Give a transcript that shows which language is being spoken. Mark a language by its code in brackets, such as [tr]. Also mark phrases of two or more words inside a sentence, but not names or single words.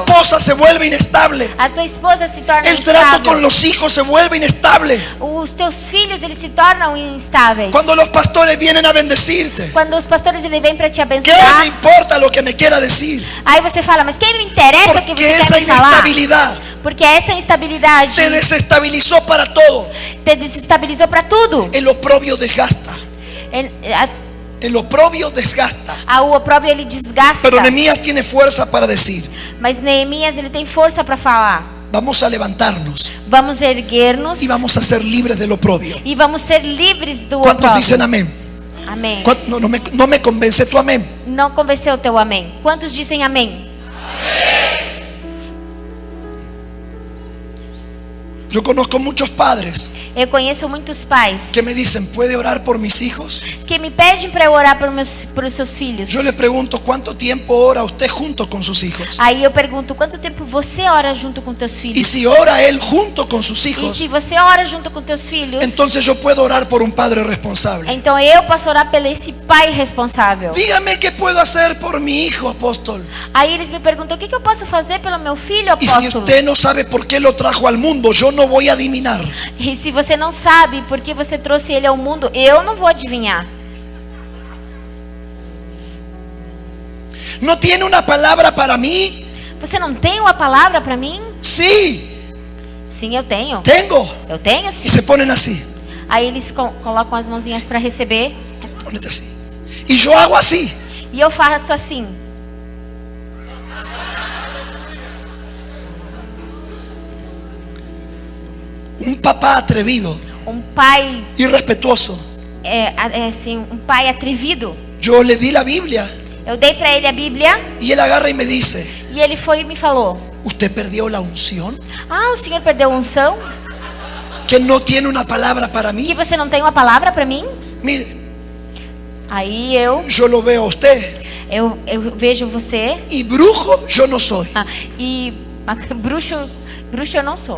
[es] esposa se vuelve inestable, [pt] A tua esposa se torna [es] el trato con [pt] instável. [es] los hijos se vuelve inestable. [pt] Os teus filhos eles se tornam instáveis. [es] Cuando los pastores vienen a bendecirte, [pt] Quando os pastores ele vêm para te [es] ¿qué me [pt] abençoar, [es] importa lo que me quiera decir? [pt] aí você fala, mas quem me interessa o que [es] Porque [pt] você [es] esa [pt] quer me falar? [es] inestabilidad [pt] Porque essa instabilidade [es] te desestabilizó para todo. [pt] te desestabilizou para tudo. [es] El oprobio desgasta. El oprobio desgasta. [pt] O opróbrio ele desgasta. [es] Pero Nehemías tiene fuerza para decir: [pt] Mas Neemias ele tem força para falar. [es] vamos a levantarnos [pt] Vamos erguer-nos [es] y vamos a ser libres del oprobio. [pt] e vamos ser livres do [es] ¿Cuántos [pt] opróbrio. [es] dicen amén? [pt] Amém. [es] No me convence tu amén. [pt] Não convenceu o teu amém? Quantos dizem amém? [es] Yo conozco muchos padres [pt] Eu conheço muitos pais [es] que me dicen: ¿puede orar por mis hijos? [pt] que me pedem para eu orar pelos seus filhos. [es] Yo le pregunto: ¿cuánto tiempo ora usted junto con sus hijos? [pt] Aí eu pergunto, quanto tempo você ora junto com teus [es] Y [pt] filhos? [es] si ora él junto con sus [pt] E [es] hijos, [pt] se você ora junto com teus filhos, [es] entonces yo puedo orar por un padre responsable. [pt] então eu posso orar pelo esse pai responsável. [es] Dígame qué puedo hacer por mi hijo, apóstol. [pt] Aí eles me perguntam, o que eu posso fazer pelo meu filho, [es] Y si [pt] apóstolo? [es] usted no sabe por qué lo trajo al mundo, yo no voy a adivinar. [pt] E se você não sabe por que você trouxe ele ao mundo, eu não vou adivinhar. [es] ¿No tiene una palabra para mí? [pt] Você não tem uma palavra para mim? [es] Sí, [pt] Sim, eu tenho. [es] tengo. [pt] Eu tenho [es] Y [pt] sim. [es] se ponen así. [pt] Aí eles colocam as mãozinhas para receber [es] Ponete así. Y yo hago así. [pt] e eu faço assim. [es] Un papá atrevido, [pt] Pai [es] irrespetuoso. [pt] assim, pai atrevido. [es] Yo le di la Biblia [pt] Eu dei para ele a Bíblia [es] y él agarra y me dice: [pt] e ele foi e me falou: [es] ¿usted perdió la unción? [pt] ah, o senhor perdeu a unção? [es] ¿Que no tiene una palabra para [pt] Que [es] mí? [pt] você não tem uma palavra para mim? [es] Mire, [pt] Aí eu [es] yo lo veo a usted [pt] vejo você [es] y brujo yo no soy. [pt] e bruxo eu não sou.